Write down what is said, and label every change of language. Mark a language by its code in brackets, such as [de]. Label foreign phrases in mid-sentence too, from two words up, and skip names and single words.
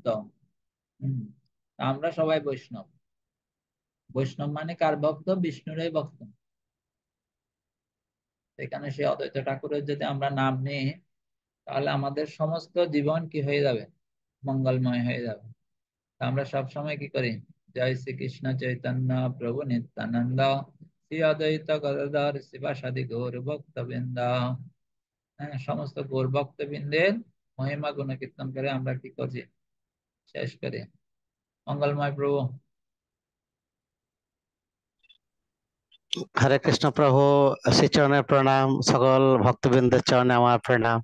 [bn] হম, আমরা সবাই বৈষ্ণব। বৈষ্ণব মানে কার ভক্ত? বিষ্ণুরই ভক্ত। সেখানে সে অদ্বৈত ঠাকুরের যদি আমরা নাম নিই, তাহলে আমাদের সমস্ত জীবন কি হয়ে যাবে, মঙ্গলময় হয়ে যাবে। তা আমরা সব সময় কি করি, जय श्री कृष्ण चैतन्य प्रभु नित्यानंद श्री अद्वैत गदाधर शिवासादि गौर भक्तबृंद। সমস্ত গৌর ভক্তবৃন্দের মহিমা গুণ কীর্তন করে আমরা কি করছি, শেষ করি। মঙ্গলময় প্রভু। হরে কৃষ্ণ প্রভু, শ্রীচরণের প্রণাম, সকল ভক্তবৃন্দের চরণে আমার প্রণাম।